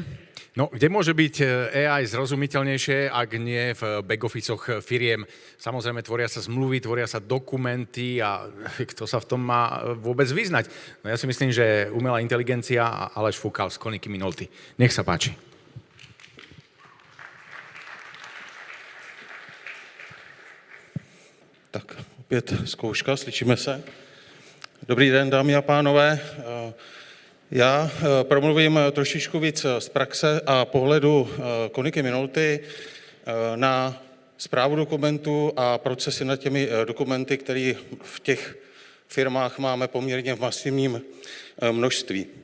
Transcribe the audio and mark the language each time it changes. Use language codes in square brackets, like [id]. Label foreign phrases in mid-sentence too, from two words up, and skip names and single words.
[sk] No, kde môže byť AI zrozumiteľnejšie, ak nie v back-officoch firiem? Samozrejme, tvoria sa zmluvy, tvoria sa dokumenty a kto sa v tom má vôbec vyznať? No ja si myslím, že umelá inteligencia a Aleš Fúkal z Koniky Minolty. Nech sa páči. [cs] Tak, opět zkouška, slyšíme se. Dobrý den, dámy a pánové. Já promluvím trošičku víc z praxe a pohledu Koniky Minolty na správu dokumentů a procesy nad těmi dokumenty, které v těch firmách máme poměrně v masivním množství.